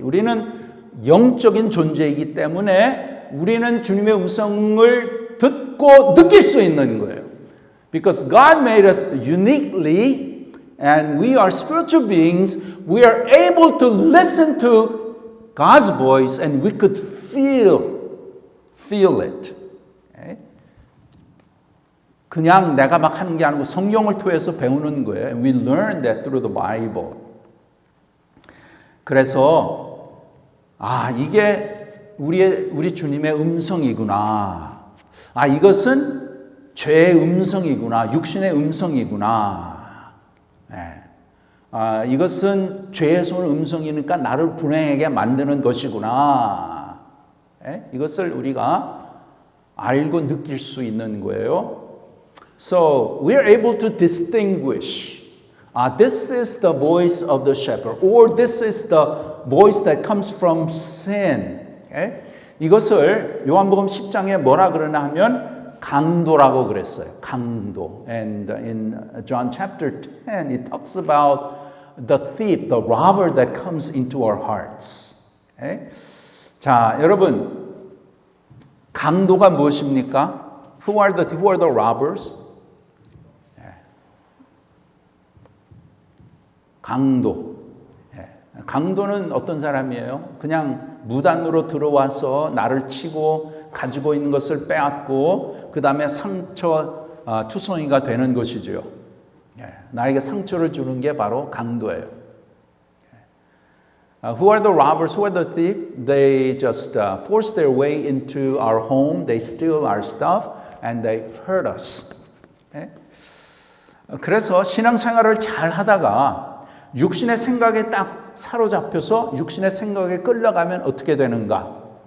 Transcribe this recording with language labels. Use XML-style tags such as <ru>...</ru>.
<ko>우리는 영적인 존재이기 때문에 우리는 주님의 음성을 듣고 느낄 수 있는 거예요.</ko> <en>Because God made us uniquely and we are spiritual beings, we are able to listen to God's voice and we could feel it. Okay?</en> <ko>그냥 내가 막 하는 게 아니고 성경을 통해서 배우는 거예요.</ko> <en>And we learn that through the Bible.</en> <ko>그래서 이게 우리 주님의 음성이구나. 이것은 죄의 음성이구나. 육신의 음성이구나. 네. 이것은 죄에서 오는 음성이니까 나를 불행하게 만드는 것이구나. 네? 이것을 우리가 알고 느낄 수 있는 거예요.</ko> <en>So we are able to distinguish. This is the voice of the shepherd, or this is the voice that comes from sin. Okay?</en> <ko>이것을 요한복음 10장에 뭐라 그러나 하면 강도라고 그랬어요. 강도.</ko> <en>And in John chapter 10, it talks about the thief, the robber that comes into our hearts. Okay?</en> <ko>자, 여러분, 강도가 무엇입니까?</ko> <en>Who are the robbers?</en> <ko>강도. 강도는 어떤 사람이에요? 그냥 무단으로 들어와서 나를 치고 가지고 있는 것을 빼앗고 그 다음에 상처 투성이가 되는 것이죠. 나에게 상처를 주는 게 바로 강도예요.</ko> <en>Who are the robbers? Who are the thieves? They just force their way into our home. They steal our stuff and they hurt us.</en> <ko>그래서 신앙생활을 잘 하다가 육신의 생각에 딱 사로잡혀서 육신의 생각에 끌려가면 어떻게 되는가?</ko>